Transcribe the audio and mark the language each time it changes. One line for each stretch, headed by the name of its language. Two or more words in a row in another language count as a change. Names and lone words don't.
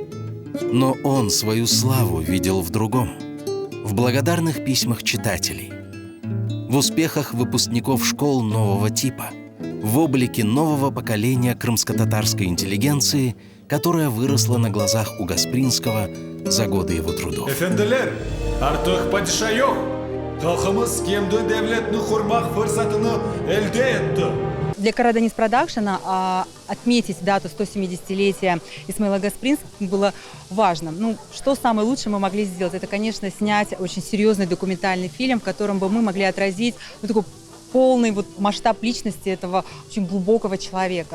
Russian: Но он свою славу видел в другом – в благодарных письмах читателей, в успехах выпускников школ нового типа, в облике нового поколения крымско-татарской интеллигенции, которая выросла на глазах у Гаспринского за годы его трудов.
Crimean Tatar: Efendiler, artık padişah yok. Halkımız kendi devletini kurmak fırsatını elde etti.
Russian: Для Карадинис Продакшна отметить дату 170-летия Исмаила Гаспринского было важно. Что самое лучшее мы могли сделать? Это, конечно, снять очень серьезный документальный фильм, в котором бы мы могли отразить такой полный масштаб личности этого очень глубокого человека.